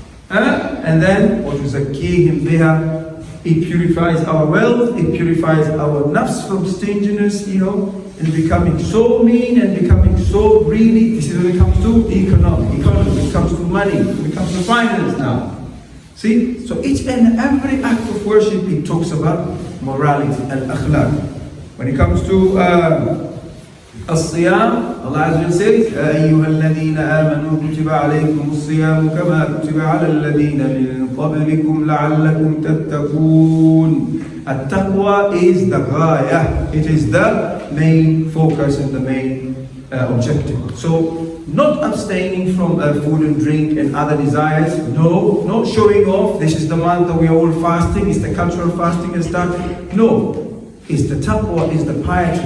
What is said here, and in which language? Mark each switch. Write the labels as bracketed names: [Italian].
[English] And then, [Arabic] وَتُزَكِّيهِمْ بِهَا. [English] It purifies our wealth, it purifies our nafs from stinginess, and becoming so mean and becoming so greedy. This is when it comes to economy, it comes to money, it comes to finance now. See? So each and every act of worship, it talks about morality and akhlaq. When it comes to الصيام, Allah Azza wa Jalla says, [Arabic] يا أيها الذين آمنوا كتب عليكم الصيام كما كتب على الذين من قبلكم لعلكم تتقون. [English] التقوى is the ghaya. It is the main focus and the main objective. So, not abstaining from food and drink and other desires. No, not showing off. This is the month that we are all fasting. It's the cultural fasting and stuff. No, it's the taqwa, is the piety.